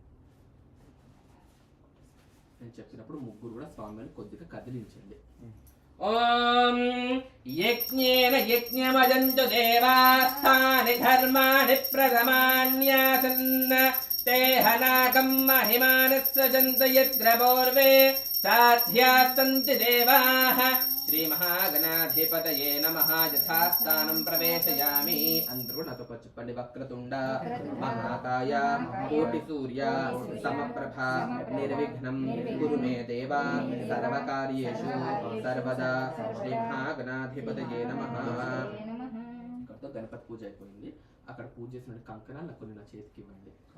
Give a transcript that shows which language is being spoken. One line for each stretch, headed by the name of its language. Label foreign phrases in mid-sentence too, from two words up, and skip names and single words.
Telugu: నేను చెప్పినప్పుడు ముగ్గురు కూడా స్వామివారిని కొద్దిగా కదిలించండి.
Sanskrit: ओं यज्ञेन यज्ञमजन्तु देवास्थानि धर्माणि प्रथमान्यासन्न ते हनाकं महिमानस्सजन्त यत्र पूर्वे साध्याः सन्ति देवाः श्रीमहागणाधिपतये नमः यथास्थानं प्रवेशयामि
Telugu: అందరూ నాతో చెప్పండి
Sanskrit: वक्रतुण्ड महाकाय कोटिसूर्य समप्रभ निर्विघ्नं कुरु मे देव सर्वकार्येषु सर्वदा श्रीमहागणाधिपतये नमः.
Telugu: ఇక్కడతో గణపతి పూజ అయిపోయింది. అక్కడ పూజ చేసిన కంకణాలు నాకు కొన్ని నా చేతికి ఇవ్వండి.